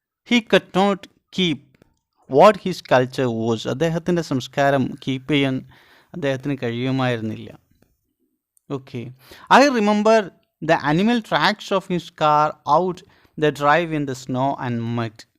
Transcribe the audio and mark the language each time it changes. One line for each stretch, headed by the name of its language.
English: He could not keep what his culture was.
Malayalam: അദ്ദേഹത്തിൻ്റെ സംസ്കാരം keep ചെയ്യാൻ അദ്ദേഹത്തിന് കഴിയുമായിരുന്നില്ല.
English: Okay. I remember the animal tracks of his car out the drive in the snow and mud.